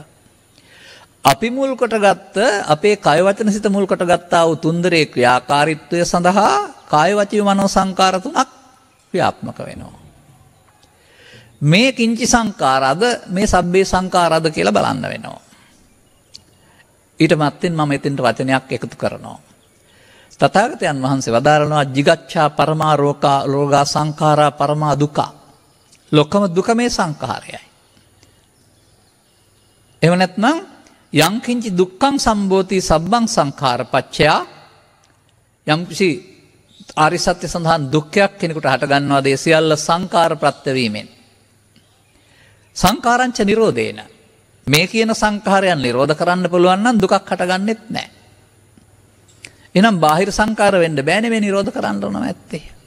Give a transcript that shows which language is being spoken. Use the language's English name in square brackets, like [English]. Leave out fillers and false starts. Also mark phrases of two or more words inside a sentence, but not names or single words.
[Sinhala] අපි මුල් කොටගත්ත අපේ කය වචන සිත මුල් කොටගත්තා වූ තුන්දරේ ක්‍රියාකාරීත්වය සඳහා කාය වචී මනෝ සංකාර තුනක් ක්‍රියාත්මක වෙනවා. මේ කිංචි සංකාරාද මේ සබ්බේ සංකාරාද කියලා බලන්න වෙනවා. ඊට මත්තෙන් මම එතෙන්ට වචනයක් එකතු කරනවා. තථාගතයන් වහන්සේ වදාරනවා [Pali] jigacchā paramā rogā සංඛාරා පරමා දුක්ඛ. [Sinhala] ලොකම දුක මේ සංඛාරයයි. එහෙම නැත්නම් [Pali] යං කිංචි දුක්ඛං සම්භෝති සබ්බං සංඛාර පච්චයා [Sinhala] යම් කිසි ආරි සත්‍ය සඳහන් දුක්ඛයක් කෙනෙකුට හට ගන්නවාද ඒ සියල්ල සංඛාර ප්‍රත්‍ය වීමෙන්. [Pali] සංඛාරංච නිරෝධේන [Sinhala] මේ කියන සංඛාරයන් නිරෝධ කරන්න පුළුවන් නම් දුකක් හටගන්නෙත් නැහැ. එහෙනම් බාහිර සංඛාර වෙන්න බෑනේ මේ නිරෝධ කරන්න ඕන නැත්තේ.